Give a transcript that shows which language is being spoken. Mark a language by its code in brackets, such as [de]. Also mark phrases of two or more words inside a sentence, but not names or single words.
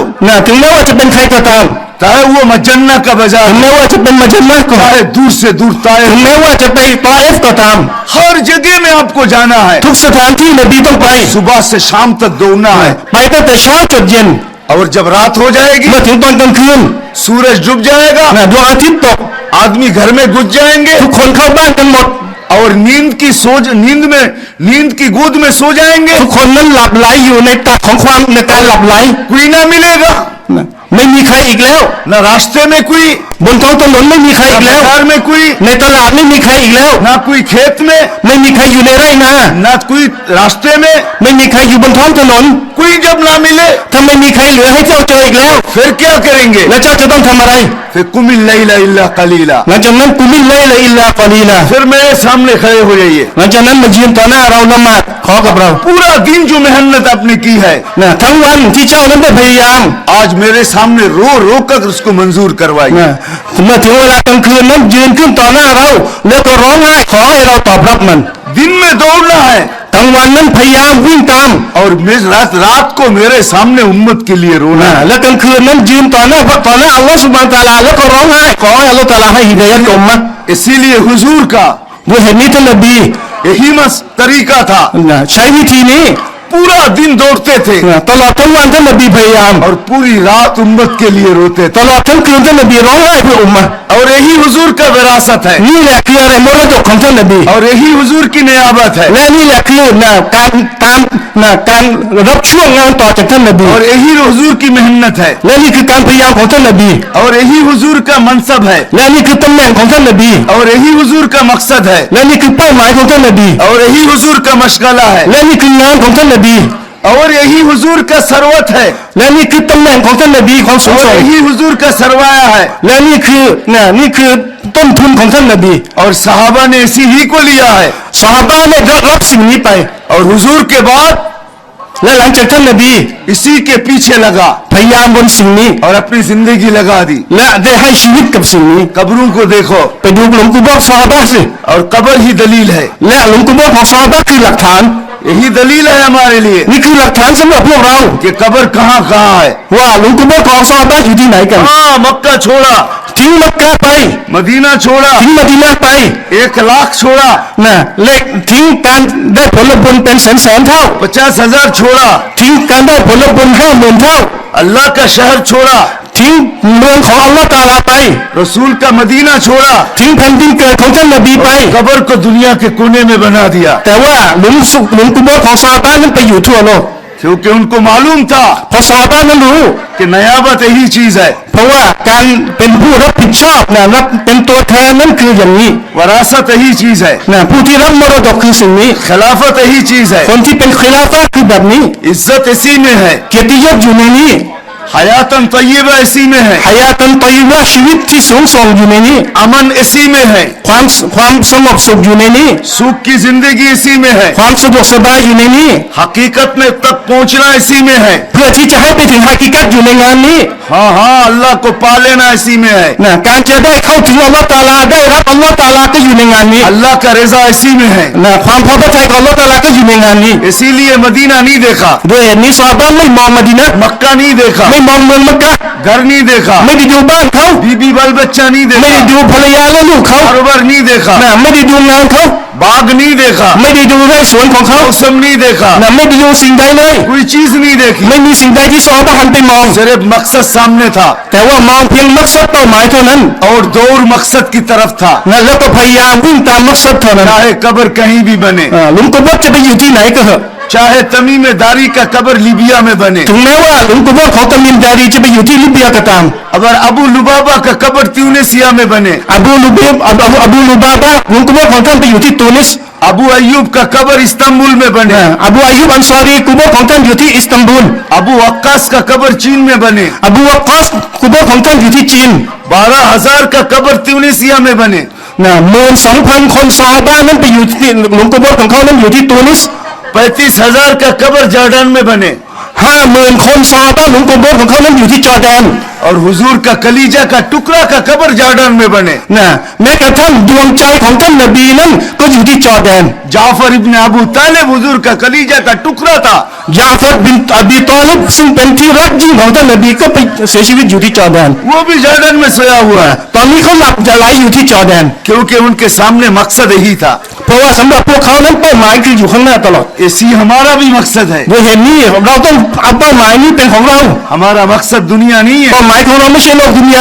[th] นะถึงแม้ว่าจะเป็นใครก็ตาม [hi] चाहे वो मजन्ना का बाजार [th] ถึง [hi] हो [th] แม้ว่าจะเป็นมัจนะก็ [hi] चाहे दूर से दूर [th] ถึ [hi] ताइफ [th] งแม้ว่าจะไปตอเอฟก็ตาม [hi] हर जगह में आपको जाना है [th] ทุกสถานที่นบีต้องไป [hi] सुबह से शाम तक दौड़ना है [th] ไปตั้งแต่เช้าจนเย็น [hi] और जब रात हो जाएगी [th] เมื่อถึงตอนกลางคืน [hi] सूरज डूब जाएगा [th] นะดวงอาทิตย์ตก [hi] आदमी घर में घुस जाएंगे [th] ทุกคนเข้าบ้านกันหมด [hi] और नींद की गोद में सो जाएंगे [th] ทุกคนนั้นหลับไหลอยู่ในตักของความในการหลับไหล [hi] कोई ना मिलेगा [th] นะไม่มีใครอีกแล้ว [hi] न रास्ते में कोई [th] บนท้องถนนไม่มีใคร [hi] न [th] อีกแล้ว [hi] बाजार में कोई [th] ในตลาดไม่มีใครอีกแล้ว [hi] ना कोई खेत में [th] ไม่มีใครอยู่ในไร่นา [hi] न कोई रास्ते में [th] ไม่มีใครอยู่บนท้องถนน [hi] कोई जब ना मिले [th] ถ้าไม่มีใครเหลือให้เจ้าเจออีกแล้ว [hi] फिर क्या करेंगे [th] แล้วเจ้าจะต้องทำอะไร [hi] फिर [ar] قم الليل إلا قليلا [th] หลังจากนั้น [ar] قم الليل إلا قليلا [hi] फिर मेरे सामने खड़े हो जाइए [th] หลังจากนั้นมายืนต่อหน้าเราละหมาดขอกับเรา [hi] पूरा दिन जो मेहनत आपने की है [th] นะทั้งวันที่เจ้านั้นได้พยายาม [hi] आज मेरे सामने रो रो कर उसको मंजूर करवाइए [th] นะเมื่อถึงเวลากลางคืนนั้นยืนขึ้นต่อหน้าเรา แล้วก็ร้องไห้ขอให้เราตอบรับมัน [hi] दिन में दौड़ना है [th] กลางวันนั้นพยายามวิ่งตาม [hi] और रात को मेरे सामने उम्मत के लिए रोना [th] นะ [hi] है [th] และกลางคืนนั้นยืนต่อหน้า [ar] الله سبحانه وتعالى [th] แล้วก็ร้องไห้ขอให้ [ar] الله تعالى [th] ให้ฮิดายะห์กับอุมมะห์ [hi] इसीलिए हुजूर का [th] ด้วยเหตุนี้ท่านนบี [hi] यही तरीका था [th] นะใช้วิธีนี้ [hi] पूरा दिन दौड़ते थे [th] นะตลอดทั้งวันท่านนบีพยายาม [hi] और पूरी रात उम्मत के लिए रोते [th] ต [hi] थे [th] ลอดทั้งคืนท่านนบีร้องไห้เพื่ออุมมะห์ [hi] और यही हुजूर का विरासत है [th] นี่แหละคืออะไรมรดกของท่านนบี [hi] और यही हुजूर की नियाबत है [th] และนี่แหละคือการรับช่วงงานต่อจากท่านนบี [hi] और यही हुजूर की मेहनत है [th] และนี่คือการพยายามของท่านนบี [hi] और यही हुजूर का मनसब है [th] และนี่คือตำแหน่งของท่านนบี [hi] और यही हुजूर का मकसद है [th] และนี่คือเป้าหมายของท่านนบี [hi] और यही हुजूर का मशगला है [th] และนี่คืองานของท่านนบี [hi] और यही हुजूर का सरवत है [th] และนี่คือตำแหน่งของท่านนบีของสูง [hi] और [th] ส่ง [hi] यही हुजूर का सरवाया है [th] และนี่คือต้นทุนของท่านนบี [hi] और सहाबा ने इसी ही को लिया है [th] ซอฮาบะห์เนี่ยรับสิ่งนี้ไป [hi] और हुजूर के बाद [th] และหลังจากท่านนบี [hi] इसी के पीछे लगा [th] พยายามบนสิ่งนี้ [hi] और अपनी जिंदगी लगा दी [th] และได้ให้ชีวิตกับสิ่งนี้ [hi] कब्रों को देखो [th] ไปดูหลุมกุโบร์ซอฮาบะห์สิ [hi] और कब्र ही दलील है [th] และหลุมกุโบร์ของซอฮาบะห์คือหลักฐาน [hi] यही दलील है हमारे लिए [th] นี่คือหลักฐานสำหรับพวกเรา [hi] कि कब्र कहाँ कहाँ है [th] ว่าหลุมกุโบร์ของซอฮาบะห์อยู่ที่ไหนกัน [hi] हाँ मक्का छोड़ा [th] ทิ้งมักกะไป [hi] मदीना छोड़ा [th] ทิ้งมะดีนะห์ไป [hi] 1 लाख छोड़ा [th] นะเลขทิ้งการได้ผลบุญเป็นแสนเท่า [hi] 50,000 छोड़ा [th] ทิ้งการได้ผลบุญ50,000 เท่า [hi] अल्लाह का शहर छोड़ा [th] ทิ้งเมืองของ [ar] الله تعالى [th] ไป [hi] रसूल का मदीना छोड़ा [th] ทิ้งแผ่นดินเกิดของท่านนบีไป [hi] कब्र को दुनिया के कोने में बना दिया [th] แต่ว่าหลุมกุโบร์ของซอฮาบะห์นั้นไปอยู่ทั่วโลก [hi] क्योंकि उनको मालूम था [th] เพราะซอฮาบะห์นั้นรู้ [hi] कि नयाबत यही चीज है [th] เพราะว่าการเป็นผู้รับผิดชอบนะรับเป็นตัวแทนนั้นคืออย่างนี้ [hi] वरासत यही चीज है [th] นะผู้ที่รับมรดกคือสิ่งนี้ [hi] खिलाफत यही चीज है [th] คนที่เป็นคิลาฟะห์คือแบบนี้ [hi] इज्जत इसी में है [th] เกียรติยศอยู่ในนี้ [ar] حياة طيبة [hi] इसी में है, [th] หายาตันตอยว่าชีวิตที่สูงส่งอยู่ในนี้ [hi] अमन इसी में है, [th] ความสงบสุขอยู่ในนี้ [hi] सुख की जिंदगी इसी में है, [th] ความสะดวกสบายอยู่ในนี้ [hi] हकीकत में तक पहुंचना इसी में है। [th] เพื่อที่จะให้ไปถึงฮากิกัตอยู่ในงานนี้ [hi] हाँ हाँ, अल्लाह को पा लेना इसी में है, [th] นะการจะได้เข้าถึง [ar] الله تعالى [th] ได้รับ [ar] الله تعالى [th] ก็อยู่ในงานนี้ [hi] अल्लाह का रजा इसी में है। [th] นะความพอพระทัยของ [ar] الله تعالى [th] ก็อยู่ในงานนี้ [hi] इसीलिए मदीना नहीं देखा, [th] ด้วยเหตุนี้ซอฮาบะห์ไม่มองมะดีนะห์ [hi] मक्का नहीं देखा, [th] ไม่มองเมืองมักกะห์ [hi] घर नहीं देखा, [th] ไม่ได้ดูบ้านเขา [hi] बीबी बाल बच्चा नहीं [th] ไม่ได้ [hi] देखा, [th] ดูภรรยาและลูกเขา [hi] कारोबार नहीं देखा, [th] นะไม่ได้ดูงานเขา [hi] बाग नहीं देखा, [th] ไม่ได้ดูไร่สวนของเขา [hi] मौसम नहीं देखा, [th] นะไม่ได้ดูสิ่งใดเลย [hi] कोई चीज नहीं देखी, [th] ไม่มีสิ่งใดที่ซอฮาบะห์หันไปมอง [hi] सिर्फ मकसद सामने था [th] แต่ว่ามองเพียงมักซัดเป้าหมายเท่านั้น [hi] और दौड़ मकसद की तरफ था। [th] นะแล้วก็พยายามวิ่งตามมักซัดเท่านั้น [hi] चाहे कब्र कहीं भी बने, [th] หลุมกุโบร์จะไปอยู่ที่ไหนก็เถอะ [hi] चाहे तमीम दारी का कब्र लीबिया में बने, [th] ถึงแม้ว่าหลุมกุโบร์ของตามิมดารีจะไปอยู่ที่ลิเบียก็ตาม [hi] अगर अबू लुबाबा का कब्र ट्यूनिसिया में बने, [th] อบูลูบาบะหลุมกุโบร์ของท่านไปอยู่ที่ตูนิส [hi] अबू अयूब का कब्र इस्तांबुल में बने, [th] อบูอายุบอันซอรีกุโบร์ของท่านอยู่ที่อิสตันบูล [hi] अबू वक्कास का कब्र चीन में बने, [th] อบูวักกอสกุโบร์ของท่านอยู่ที่จีน [hi] 12,000 का कब्र ट्यूनिसिया में बने, [th] 12,000 คนซอฮาบะห์นั้นไปอยู่ที่หลุมกุโบร์ของเขานั้นอยู่ที่ตูนิส [hi] 35,000 का कब्र जॉर्डन में बने, [th] 50,000 คนซอฮาบะห์หลุมกุโบร์ของเขานั้นอยู่ที่จอร์แดน [hi] और हुजूर का कलीजा का टुकड़ा का कब्र जॉर्डन में बने। [th] นะแม้กระทั่งดวงใจของท่านนบีนั้นก็อยู่ที่จอร์แดน [hi] जाफर इब्न अबू तालिब हुजूर का कलीजा का टुकड़ा था, [th] ยาฟัดบินอบีตอลิบซึ่งเป็นที่รักยิ่งของท่านนบีก็ไปเสียชีวิตอยู่ที่จอร์แดน [hi] वो भी जॉर्डन में सोया हुआ है, [th] ตอนนี้เขาหลับจะไหลอยู่ที่จอร์แดน [hi] क्योंकि उनके सामने मकसद यही था। [th] เพราะว่าสำหรับพวกเขานั้นเป้าหมายคืออยู่ข้างหน้าตลอด [hi] इसी हमारा भी मकसद है, [th] ด้วยเหตุนี้เราต้องเอาเป้าหมายนี้เป็นของเรา [hi] हमारा मकसद दुनिया नहीं है, [th] เป้าหมายของเราไม่ใช่โลกดุนยา